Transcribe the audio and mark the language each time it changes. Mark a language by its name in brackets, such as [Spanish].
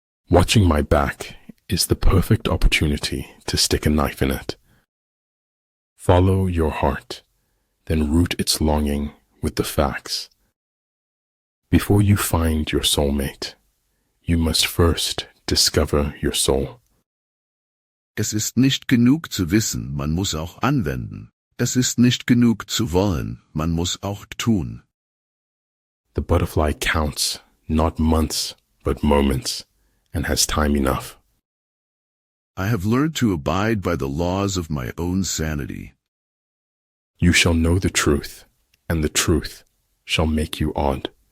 [English] Watching my back is the perfect opportunity to stick a knife in it. Follow your heart, then root its longing with the facts. Before you find your soulmate, you must first discover your soul. [German] Es ist nicht genug zu wissen, man muss auch anwenden. Es ist nicht genug zu wollen, man muss auch tun. [English] The butterfly counts not months, but moments, and has time enough. I have learned to abide by the laws of my own sanity. You shall know the truth, and the truth shall make you odd.